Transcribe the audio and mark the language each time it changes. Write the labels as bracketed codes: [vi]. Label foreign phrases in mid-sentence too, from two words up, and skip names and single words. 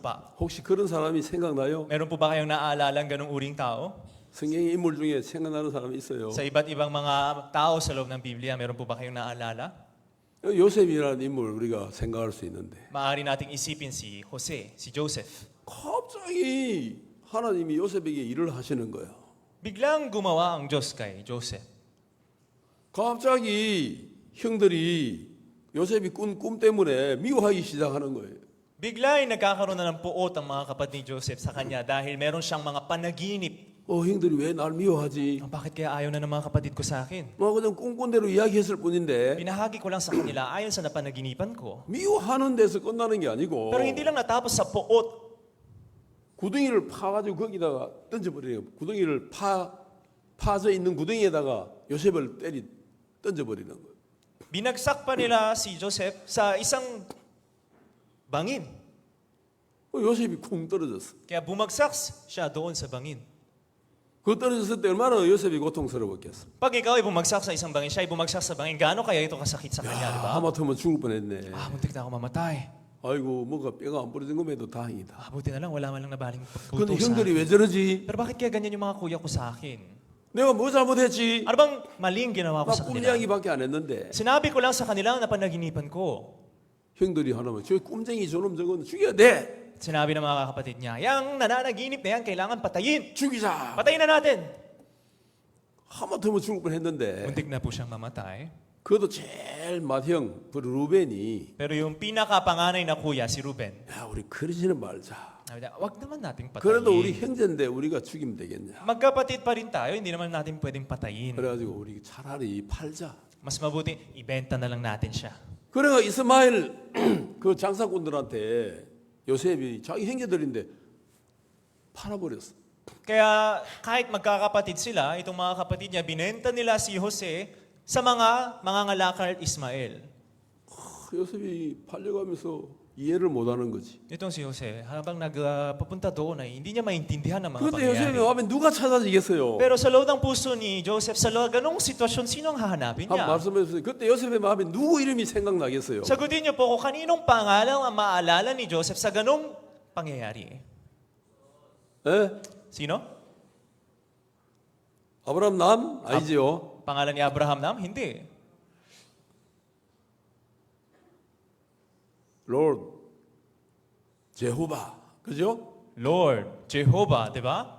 [ko] 혹시 그런 사람이 생각나요? [tl] Meron po ba kayong naaalala ng ganong uring tao? [ko] 성경의 인물 중에 생각나는 사람이 있어요. [tl] Sa iba't ibang mga tao sa loob ng Biblia, meron po ba kayong naalala? [ko] 요셉이라는 인물 우리가 생각할 수 있는데 [tl] Maaari nating isipin si Jose, si Joseph. [ko] 갑자기 하나님이 요셉에게 일을 하시는 거예요. [tl] Biglang gumawa ang Diyos kay Joseph. [ko] 갑자기 형들이 요셉이 꾼 꿈 때문에 미워하기 시작하는 거예요. [tl] Bigla ay nagkakaroon na ng puot ang mga kapatid ni Joseph sa kanya dahil meron siyang mga panaginip. [ko] 형들이 왜 날 미워하지? [tl] Bakit kaya ayaw na ng mga kapatid ko sa akin? [ko] 그냥 꿈꾼 대로 이야기했을 뿐인데 [tl] Binahagi ko lang sa kanila ayon sa napanaginipan ko. [ko] 미워하는 데서 끝나는 게 아니고 [tl] Pero hindi lang natapos sa puot. [ko] 구덩이를 파가지고 거기다가 던져버려요. 구덩이를 파져 있는 구덩이에다가 요셉을 던져버리는 거예요. [tl] Binagsak pa nila si Joseph sa isang bangin. [ko] 요셉이 쿵 떨어졌어. [tl] Kaya bumagsak siya doon sa bangin. [ko] 그 떨어졌을 때 얼마나 요셉이 고통스러웠겠어. [tl] Pag ikaw ay bumagsak sa isang bangin, siya ay bumagsak sa bangin, gaano kaya ito kasakit sa kanya, di ba? [ko] 하마터면 죽을 뻔했네. [tl] Muntik na ako mamatay. [ko] 아이고 뭐가 뼈가 안 부러진 것에도 다행이다. [tl] Buti na lang, wala man lang nabaling [ko] 근데 [tl] puto sa [ko] 형들이 [tl] akin. [ko] 왜 저러지? [tl] Pero bakit kaya ganyan yung mga kuya ko sa akin? [ko] 내가 뭐 잘못했지? [tl] Ano bang maling ginawa ko [ko] 나 [tl] sa [ko] 꿈 [tl] kanila? [ko] 이야기밖에 안 했는데 [tl] Sinabi ko lang sa kanila na panaginipan ko. [ko] 형들이 하나면 저 꿈쟁이 저놈 저건 죽여야 돼. [tl] Sinabi ng mga kapatid niya, yang nananaginip na yan, kailangan patayin. [ko] 죽이자. [tl] Patayin na natin. [ko] 하마터면 죽을 뻔했는데 [tl] Muntik na po siyang mamatay. [ko] 그것도 제일 맏형 그 루벤이 [tl] Pero yung pinakapanganay na kuya, si Ruben, [ko] 야 우리 그러지는 말자. [tl] sabi niya, wag naman nating [ko] 그래도 우리 [tl] patayin. [ko] 형제인데 우리가 죽이면 되겠냐. [tl] Magkapatid pa rin tayo, hindi naman natin pwedeng patayin. [ko] 그래가지고 우리 차라리 팔자. [tl] Mas mabuti, ibenta na lang natin siya. [ko] 그래가 이스마엘 그 장사꾼들한테 요셉이 자기 형제들인데 팔아버렸어. [tl] Kaya kahit magkakapatid sila, itong mga kapatid niya, binenta nila si Jose sa mga mangangalakal Ismael. [ko] 요셉이 팔려가면서 이해를 못하는 거지. [tl] Itong si Jose, habang nagpapunta doon ay hindi niya maintindihan ang mga [ko] 그런데 요셉이 [tl] pangyayari. [ko] 와면 누가 찾아지겠어요? [tl] Pero sa loob ng puso ni Joseph, sa ganong sitwasyon, sino ang hahanapin [ko] 한 [tl] niya? [ko] 말씀해 주세요. 그때 요셉의 마음에 누구 이름이 생각나겠어요? [tl] Sagutin niyo po kung kaninong pangalan ang maalala ni Joseph sa ganong pangyayari. [ko] 예? [tl] Sino? [ko] 아브라함 남 아니지요? [tl] Pangalan ni Abraham nam? Hindi. Lord, [ko] 제호바, 그죠? [tl] Lord, Jehovah, di ba?